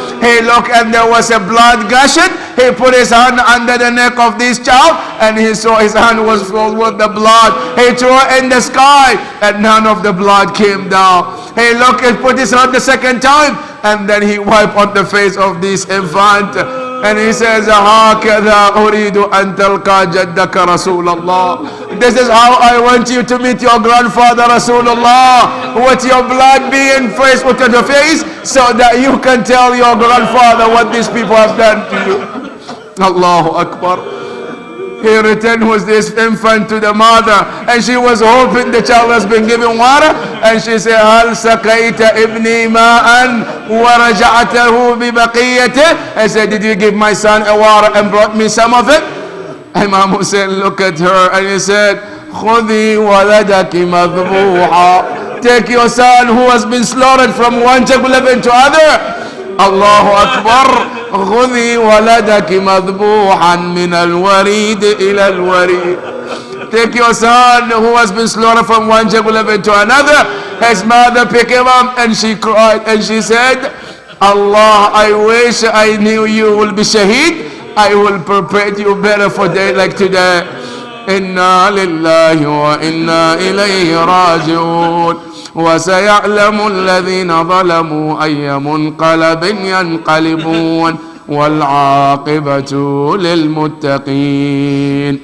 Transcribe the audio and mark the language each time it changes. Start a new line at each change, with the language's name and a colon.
English: He looked and there was a blood gushing. He put his hand under the neck of this child and he saw his hand was filled with the blood. He threw it in the sky and none of the blood came down. He looked and put his hand the second time, and then he wiped on the face of this infant. And he says,
Arabic: هَكَذَا أُرِيدُ أَن تَلْقَى جَدَّكَ رَسُولَ اللَّهِ.
English: This is how I want you to meet your grandfather Rasulullah, with your blood being faced with your face, so that you can tell your grandfather what these people have done to you. Allahu Akbar. He returned with this infant to the mother, and she was hoping the child has been given water, and she said,
Arabic: هل سقيت ابني ماء ورجعته ببقيته?
English: I said, did you give my son a water and brought me some of it? Imam Hussein looked at her and he said,
Arabic: خذي ولدك مذبوحا.
English: Take your son who has been slaughtered from one jugular to other. Allahu Akbar.
Arabic: خذي ولدك مذبوحا من الوريد إلى الوريد.
English: Take your son who has been slaughtered from one jugular to another. His mother picked him up and she cried and she said, Allah, I wish I knew you will be shaheed. I will prepare you better for day like today.
Arabic: Inna lillahi wa inna ilayhi raji'un. وسيعلم الذين ظلموا أي منقلب ينقلبون والعاقبة للمتقين.